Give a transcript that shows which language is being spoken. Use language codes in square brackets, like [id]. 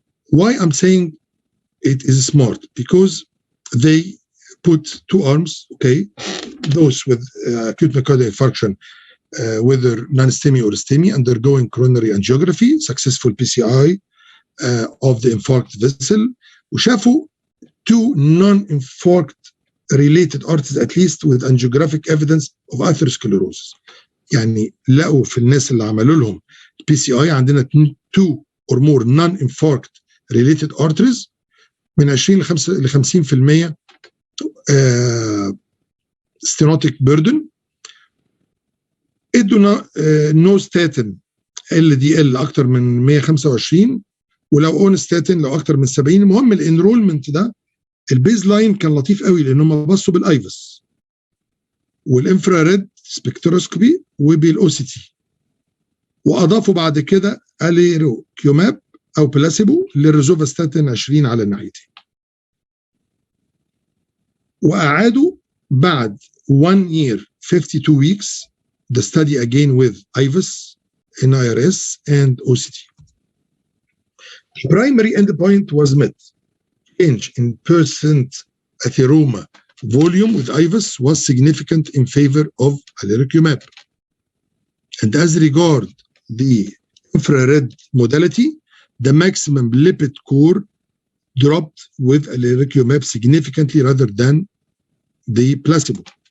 [en] Why I'm saying it is smart? Because they put two arms, okay, those with acute myocardial infarction, whether non-STEMI or STEMI, undergoing coronary angiography, successful PCI of the infarct vessel, [ar] وشافوا [en] two non-infarct related arteries at least with angiographic evidence of atherosclerosis. [ar] يعني لقوا في الناس اللي عملوا لهم PCI عندنا [en] 2 or more non-infarct related arteries [ar] من 20 ل 50% stenotic burden. ادوا نو ستاتين LDL اكتر من 125 ولو اون ستاتين لو اكتر من 70. المهم الانرولمنت ده البيز لاين كان لطيف قوي لان هم بصوا بالايفس والانفراريد سبكتروسكوبي وبالاو سي تي، واضافوا بعد كده اليروكيوماب او بلاسيبو للريزوفاستاتين 20 على الناحيتين، واعادوا بعد [en] 1 year 52 weeks the study again with IVUS, NIRS and OCT. The primary endpoint was met. Change in percent atheroma volume with IVUS was significant in favor of alirocumab. And as regard the infrared modality, the maximum lipid core dropped with alirocumab significantly rather than the placebo.